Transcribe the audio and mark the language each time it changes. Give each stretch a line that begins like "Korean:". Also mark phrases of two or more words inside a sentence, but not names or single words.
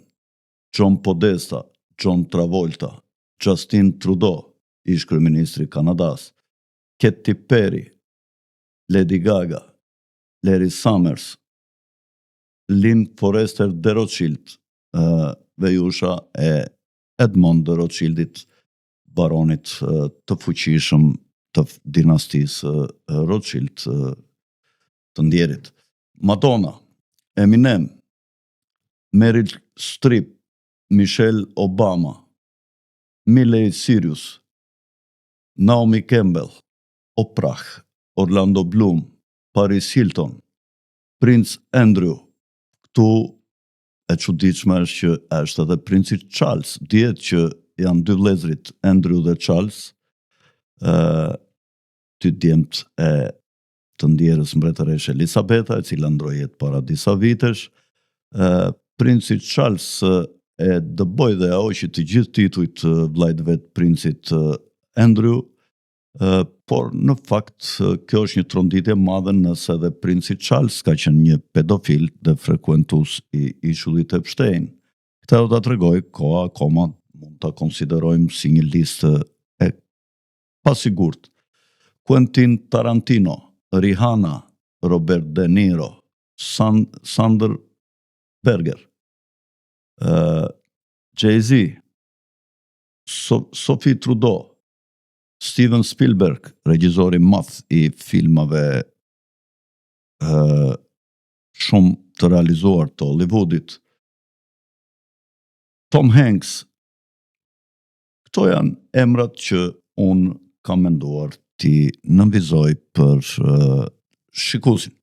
Albanian: John Podesta, John Travolta, Justin Trudeau, ish kryeministri i Kanadas, Katy Perry, Lady Gaga, Larry Summers, Lynn Forrester de Rothschild, vejusha e Edmond de Rothschildit, baronit të fuqishëm të dinastisë Rothschild të ndjerit. Madonna, Eminem, Meryl Streep, Michelle Obama, Miley Cyrus, Naomi Campbell, Oprah, Orlando Bloom, Paris Hilton, Prince Andrew. Këtu e çuditshme është që është edhe princi Charles. Dihet që janë dy vëllezërit, Andrew dhe Charles, dy djemt e të ndjerës mbretëreshe Elisabeta, e cila ndroi jetë para disa vitesh. Princi Charles e dëboi dhe hoqi të gjithë titujt vllajt vet princit Andrew, por në fakt kjo është një tronditje e madhe nëse edhe princi Charles ka qenë një pedofil dhe frekuentues i ishullit Epstein. Këtë do ta tregoj koha, akoma mund ta konsiderojmë si një listë e pasigurt. Quentin Tarantino, Rihanna, Robert De Niro, Sander Berger, Jay-Z, Sophie Trudeau, Steven Spielberg, regjizori madh i filmave shumë të realizuar të Hollywoodit, Tom Hanks. Këto janë emrat që unë kam menduar t'i nënvizoj për shikuesin.